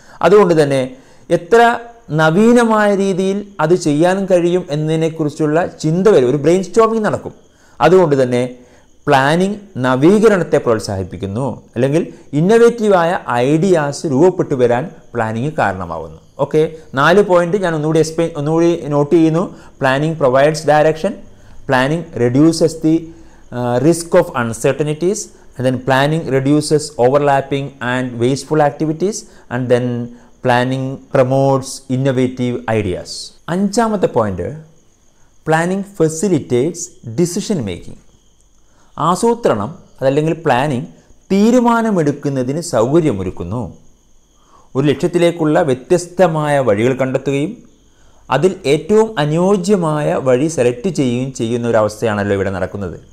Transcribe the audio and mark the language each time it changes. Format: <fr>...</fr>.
<ml>അതുകൊണ്ട് തന്നെ എത്ര നവീനമായ രീതിയിൽ അത് ചെയ്യാൻ കഴിയും എന്നതിനെക്കുറിച്ചുള്ള ചിന്ത വരും, ഒരു ബ്രെയിൻ സ്റ്റോമിങ് നടക്കും. അതുകൊണ്ട് തന്നെ പ്ലാനിങ് നവീകരണത്തെ പ്രോത്സാഹിപ്പിക്കുന്നു, അല്ലെങ്കിൽ ഇന്നൊവേറ്റീവായ ഐഡിയാസ് രൂപപ്പെട്ടു വരാൻ പ്ലാനിങ് കാരണമാവുന്നു. ഓക്കെ, 4 പോയിന്റ് ഞാൻ ഒന്നുകൂടി നോട്ട് ചെയ്യുന്നു. Planning provides direction,</ml> <en>Planning reduces the risk of uncertainties, and then planning reduces overlapping and wasteful activities, and then planning promotes innovative ideas.</en> <ml>അഞ്ചാമത്തെ point,</ml> <en>Planning facilitates decision making.</en> <ml>ആസൂത്രണം അതല്ലെങ്കിൽ planning തീരുമാനമെടുക്കുന്നതിന് സൗകര്യമൊരുക്കുന്നു. ഒരു ലക്ഷ്യത്തിലേക്കുള്ള വ്യത്യസ്തമായ വഴികൾ കണ്ടെത്തുകയും അതിൽ ഏറ്റവും അനുയോജ്യമായ വഴി സെലക്ട് ചെയ്യുകയും ചെയ്യുന്ന ഒരവസ്ഥയാണല്ലോ ഇവിടെ നടക്കുന്നത്.</ml>